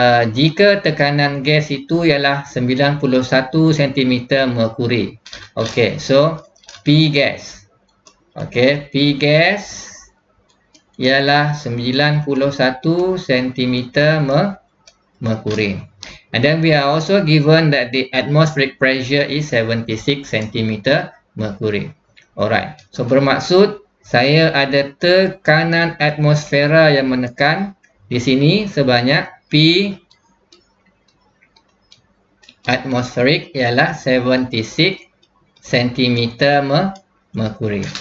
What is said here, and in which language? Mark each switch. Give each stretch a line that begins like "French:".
Malay: Jika tekanan gas itu ialah 91 cm merkuri. Okey, so P gas. Okey, P gas ialah 91 cm merkuri.
English: And then we are also given that the atmospheric pressure is 76 cm merkuri.
Malay: Alright, so bermaksud saya ada tekanan atmosfera yang menekan di sini sebanyak P atmospheric ialah 76 cm merkuri.